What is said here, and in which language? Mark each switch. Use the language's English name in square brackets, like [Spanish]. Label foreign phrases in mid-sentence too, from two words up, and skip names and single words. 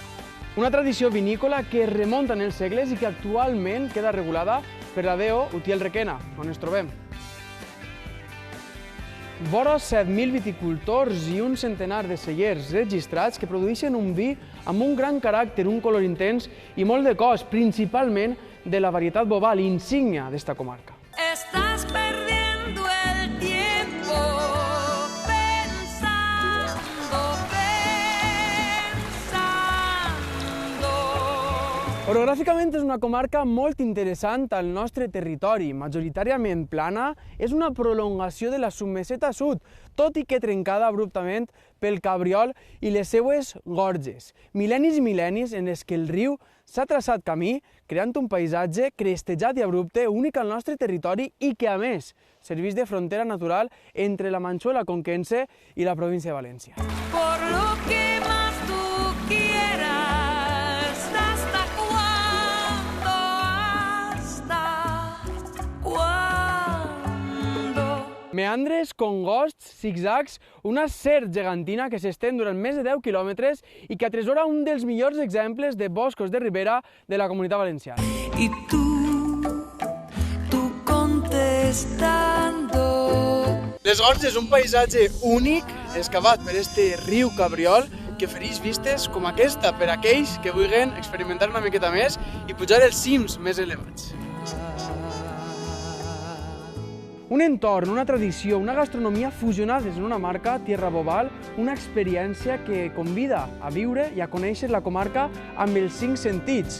[Catalan] Una tradició vinícola que es remunta en els segles i que actualment queda regulada per la DO Utiel Requena, on ens trobem. Vora 7.000 viticultors i un centenar de cellers registrats que produeixen un vi amb un gran caràcter, un color intens i molt de cos, principalment de la varietat Bobal, insígnia d'esta comarca. [Spanish] Estás perdiendo el tiempo pensando. [Catalan] Orogràficament és una comarca molt interessant al nostre territori, majoritàriament plana, és una prolongació de la submeseta sud, tot i que trencada abruptament pel Cabriol i les seues gorges. Mil·lennis i mil·lennis en els que el riu s'ha traçat camí, creant un paisatge crestejat i abrupte únic al nostre territori i que, a més, serveix de frontera natural entre la Manxuela conquense i la província de València. [Spanish] Por lo que más tú quieras, ¿hasta cuándo? [Catalan] Meandres, congosts, zigzags, una serp gegantina que s'estén durant més de 10 quilòmetres i que atresora un dels millors exemples de boscos de ribera de la Comunitat Valenciana. [Spanish] Y tú contestando. [Catalan] Les Gorges és un paisatge únic excavat per este riu Cabriol que ofereix vistes com aquesta per a aquells que vulguin experimentar una miqueta més i pujar els cims més elevats. Un entorn, una tradició, una gastronomia fusionades en una marca, Tierra Bobal, una experiència que convida a viure i a conèixer la comarca amb els 5 sentits.